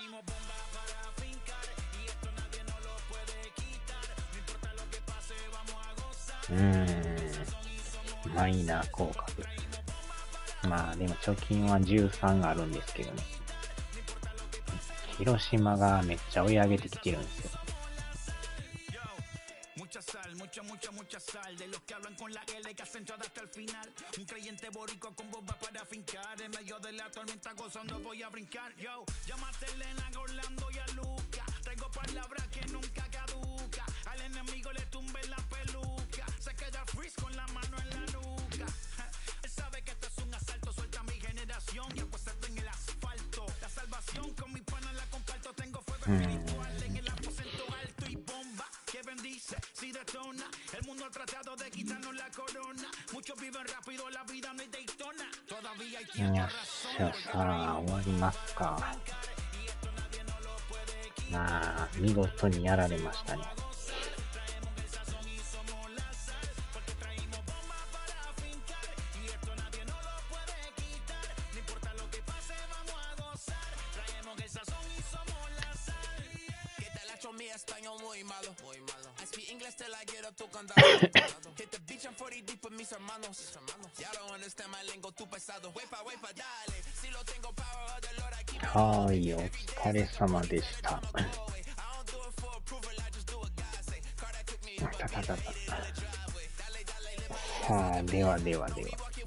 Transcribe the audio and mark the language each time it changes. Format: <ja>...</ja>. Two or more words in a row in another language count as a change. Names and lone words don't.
<ja>マイナー降格。まあでも貯金は13あるんですけどね。広島がめっちゃ追い上げてきてるんですよ。</ja> <es>Mucha sal de los que hablan con la L que hacen hasta el final. Un creyente boricua con bomba para fincar. En medio de la tormenta gozando voy a brincar. Yo, llámate Elena, Orlando y a Luca. Traigo palabras que nunca caduca. Al enemigo le tumbe la peluca. Se queda freeze con la mano en la nuca. Él sabe que esto es un asalto. Suelta mi generación y pues esto en el asfalto. La salvación con mi pana la comparto. Tengo fuego espiritual en el aposento alto y bomba que bendice si detona. El mundo ha tratado de quitarnos la corona. Muchos viven rápido, la vida no es Daytona. Todavía hay quien tiene razón.</es> <ja>よっしゃ、さあ終わりますか。まあ見事にやられましたね。</ja> <es>Español muy malo, muy malo.</es> <en>I speak English till I get up to condado. Hit the beach and 40 deep with</en> <es>mis hermanos.</es> <en>Ya don't understand my lingo, too pesado.</en> <es>Wepa, dale. Si lo tengo</es> <en>power, the Lord I keep it.</en> <ja>はい、お疲れ様でした。さあ、では。</ja>